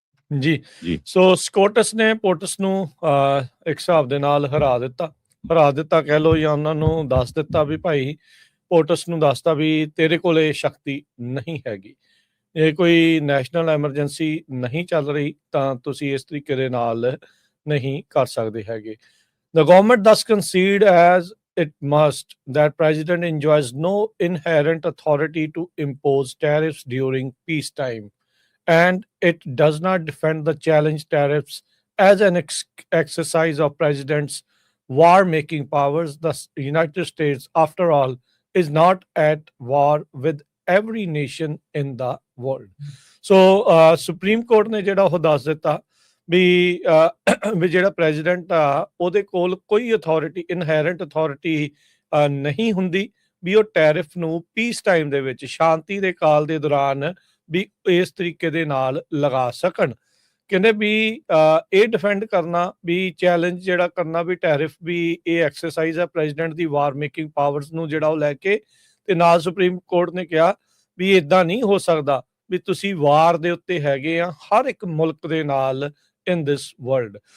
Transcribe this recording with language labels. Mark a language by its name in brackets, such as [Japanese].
[Punjabi] ਜੀ, ਸੋ ਸਕੋਟਸ ਨੇ ਪੋਟਸ ਨੂੰ ਇੱਕ ਹਿਸਾਬ ਦੇ ਨਾਲ ਹਰਾ ਦਿੱਤਾ ਕਹਿ ਲਓ, ਜਾਂ ਉਹਨਾਂ ਨੂੰ ਦੱਸ ਦਿੱਤਾ ਵੀ ਭਾਈ, ਪੋਟਸ ਨੂੰ ਦੱਸਤਾ ਵੀ ਤੇਰੇ ਕੋਲ ਇਹ ਸ਼ਕਤੀ ਨਹੀਂ ਹੈਗੀ, ਇਹ ਕੋਈ ਨੈਸ਼ਨਲ ਐਮਰਜੈਂਸੀ ਨਹੀਂ ਚੱਲ ਰਹੀ ਤਾਂ ਤੁਸੀਂ ਇਸ ਤਰੀਕੇ ਦੇ ਨਾਲ ਨਹੀਂ ਕਰ ਸਕਦੇ ਹੈਗੇ। [English] The government thus concede as it must that president enjoys no inherent authority to impose tariffs during peacetime, and it does not defend the challenge tariffs as an exercise of president's war-making powers. The United States, after all, is not at war with every nation in the world. So Supreme Court [Punjabi] ਨੇ ਜਿਹੜਾ ਉਹ ਦੱਸ ਦਿੱਤਾ ਵੀ ਵੀ ਜਿਹੜਾ president ਆ ਉਹਦੇ ਕੋਲ ਕੋਈ ਅਥਾਰਟੀ, ਇਨਹੈਰੈਂਟ ਅਥਾਰਟੀ ਨਹੀਂ ਹੁੰਦੀ ਵੀ ਉਹ ਟੈਰਿਫ ਨੂੰ ਪੀਸ ਟਾਈਮ ਦੇ ਵਿੱਚ, ਸ਼ਾਂਤੀ ਦੇ ਕਾਲ ਦੇ ਦੌਰਾਨ ਵੀ ਇਸ ਤਰੀਕੇ ਦੇ ਨਾਲ ਲਗਾ ਸਕਣ। ਕਹਿੰਦੇ ਵੀ ਇਹ ਡਿਫੈਂਡ ਕਰਨਾ ਵੀ ਚੈਲੰਜ ਜਿਹੜਾ ਕਰਨਾ ਵੀ ਟੈਰਿਫ ਵੀ ਇਹ ਐਕਸਰਸਾਈਜ਼ ਹੈ ਪ੍ਰੈਜ਼ੀਡੈਂਟ ਦੀ ਵਾਰ ਮੇਕਿੰਗ ਪਾਵਰਸ ਨੂੰ ਜਿਹੜਾ ਉਹ ਲੈ ਕੇ, ਤੇ ਨਾਲ ਸੁਪਰੀਮ ਕੋਰਟ ਨੇ ਕਿਹਾ ਵੀ ਇਦਾਂ ਨਹੀਂ ਹੋ ਸਕਦਾ ਵੀ ਤੁਸੀਂ ਵਾਰ ਦੇ ਉੱਤੇ ਹੈਗੇ ਆ ਹਰ ਇੱਕ ਮੁਲਕ ਦੇ ਨਾਲ [English] In this world.